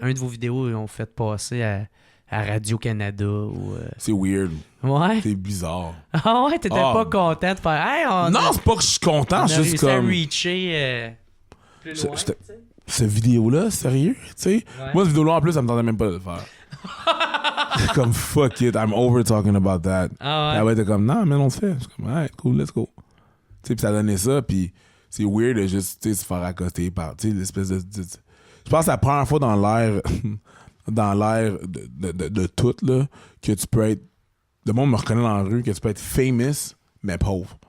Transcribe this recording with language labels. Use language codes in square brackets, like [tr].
[fr] Un de vos vidéos, ils ont fait passer à Radio-Canada ou... C'est weird. Ouais. C'est bizarre. Ah ouais, t'étais pas content de faire... Hey, non, c'est pas que je suis content, je juste comme... à reacher plus loin, cette vidéo-là, sérieux, tu sais? Ouais. Moi, cette vidéo-là, en plus, ça me tentait même pas de le faire. [en] Comme, fuck it, I'm over talking about that. [fr] Ah ouais? Elle va être comme, non, mais on se fait. Je suis comme, [en] alright, cool, let's go. [fr] Tu sais, puis ça donnait ça, puis c'est weird de juste, tu sais, se faire accoster par, tu sais, l'espèce de... Je pense que c'est la première fois dans l'ère... de tout, là, que tu peux être... Le monde me reconnaît dans la rue, que tu peux être famous, mais pauvre.